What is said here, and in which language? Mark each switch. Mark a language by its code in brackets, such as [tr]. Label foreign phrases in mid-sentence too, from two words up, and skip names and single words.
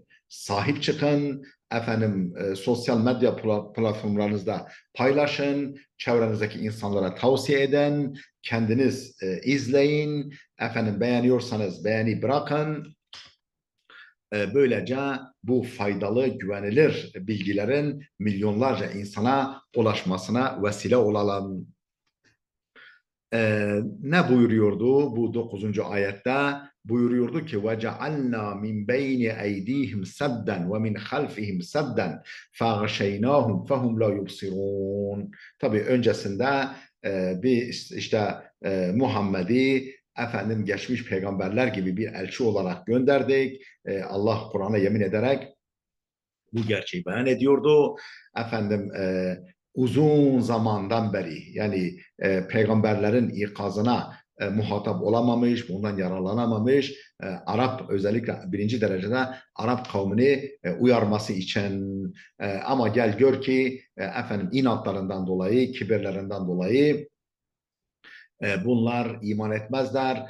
[tr] Sahip çıkın, sosyal medya platformlarınızda paylaşın, çevrenizdeki insanlara tavsiye edin, kendiniz izleyin, beğeniyorsanız beğeni bırakın. Böylece bu faydalı, güvenilir bilgilerin milyonlarca insana ulaşmasına vesile olalım. Ne buyuruyordu bu 9. ayette? [ar] Buyuruyordu ki وَجَعَلْنَا مِنْ بَيْنِ اَيْدِيهِمْ سَدًّا وَمِنْ خَلْفِهِمْ سَدًّا فَغَشَيْنَاهُمْ فَهُمْ لَا يُبْصِرُونَ. [tr] Tabii öncesinde Muhammed'i geçmiş peygamberler gibi bir elçi olarak gönderdik. Allah Kur'an'a yemin ederek bu gerçeği beyan ediyordu. Uzun zamandan beri yani peygamberlerin ikazına muhatap olamamış, bundan yararlanamamış, Arap özellikle birinci derecede Arap kavmini uyarması için ama gel gör ki inatlarından dolayı, kibirlerinden dolayı bunlar iman etmezler.